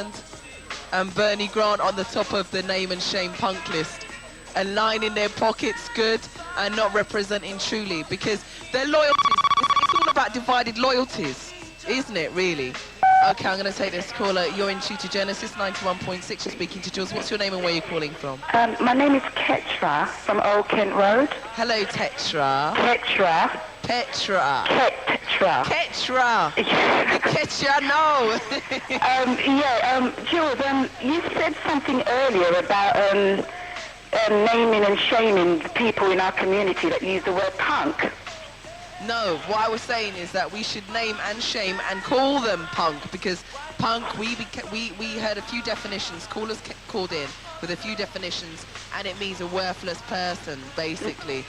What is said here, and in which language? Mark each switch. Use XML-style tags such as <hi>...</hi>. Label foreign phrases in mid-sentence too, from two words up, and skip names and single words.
<en>Diane Abbott and Bernie Grant on the top of the name and shame punk list, and lying in their pockets good and not representing truly, because their loyalties, it's all about divided loyalties, isn't it, really? Okay, I'm going to take this caller. You're in Tune to Genesis 91.6. You're speaking to Jools. What's your name and where are you calling from? My name is Ketra from Old Kent Road. Hello, Tetra. Ketra. Petra. Ketra. Ketra. Ketra, no. Jules, you said something earlier about naming and shaming the people in our community that use the word punk. No, what I was saying is that we should name and shame and call them punk, because punk, we heard a few definitions, callers called in with a few definitions, and it means a worthless person, basically.</en>